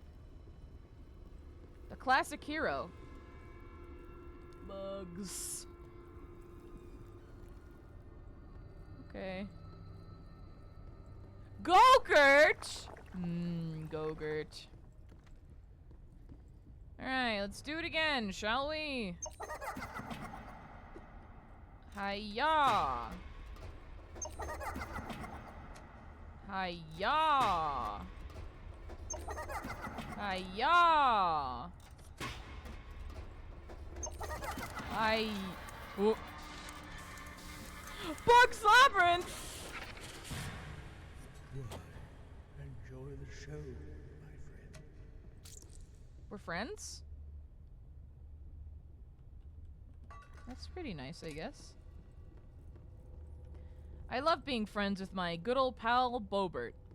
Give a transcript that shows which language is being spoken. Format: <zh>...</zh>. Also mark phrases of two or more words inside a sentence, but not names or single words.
<en>The classic hero. Bugs. Okay. Go-Gurt! Go-Gurt. Alright, let's do it again, shall we? Hi-ya! Hi-ya! Hi-ya! Oh. Bug's Labyrinth! Good. Enjoy the show, my friend. We're friends? That's pretty nice, I guess. I love being friends with my good old pal, Bobert.</en>